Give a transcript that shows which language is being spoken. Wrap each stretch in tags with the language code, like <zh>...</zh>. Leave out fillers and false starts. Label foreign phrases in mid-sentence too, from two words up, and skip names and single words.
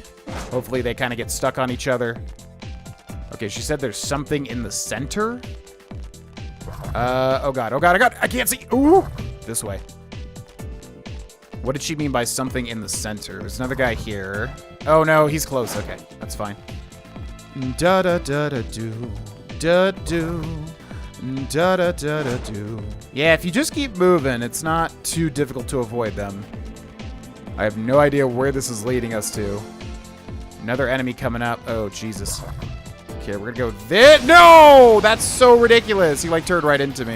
<en>Hopefully they kind of get stuck on each other. Okay, she said there's something in the center. Oh God. I can't see. Ooh. This way. What did she mean by something in the center? There's another guy here. Oh, no, he's close. Okay, that's fine. Da-da-da-da-do. Da-do. Da-da-da-da-do. Yeah, if you just keep moving, it's not too difficult to avoid them. I have no idea where this is leading us to. Another enemy coming up. Oh, Jesus. Okay, we're gonna go this. No! That's so ridiculous. He, like, turned right into me.</en>